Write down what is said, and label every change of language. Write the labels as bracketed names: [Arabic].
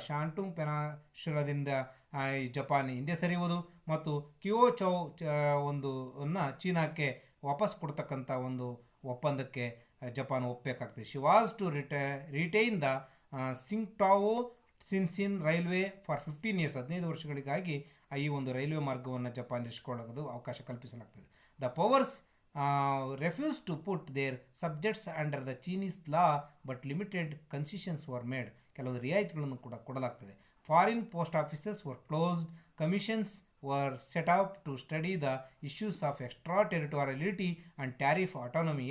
[Kannada] ಶಾಂಟುಂಗ್ ಪೆನಿನ್ಸುಲಾದಿಂದ Japan ಹಿಂದೆ ಸರಿಯುವುದು ಮತ್ತು ಕಿಯೋಚೌ ಒಂದು ಚೀನಾಕ್ಕೆ ವಾಪಸ್ ಕೊಡ್ತಕ್ಕಂಥ ಒಂದು ಒಪ್ಪಂದಕ್ಕೆ Japan ಒಪ್ಪಬೇಕಾಗ್ತದೆ. [English] she was to retain the Tsingtao Tsinan railway for 15 years, [Kannada] 15 ವರ್ಷಗಳಿಗಾಗಿ ಈ ಒಂದು ರೈಲ್ವೆ ಮಾರ್ಗವನ್ನು ಜಪಾನ್ ಇರಿಸಿಕೊಳ್ಳೋದು ಅವಕಾಶ ಕಲ್ಪಿಸಲಾಗ್ತದೆ. [English] The powers refused to put their subjects under the Chinese law, but limited concessions were made. [Kannada] ಕೆಲವು ರಿಯಾಯಿತಿಗಳನ್ನು ಕೂಡ ಕೊಡಲಾಗ್ತದೆ. [English] Foreign post offices were closed, commissions were set up to study the issues of extraterritoriality and tariff autonomy.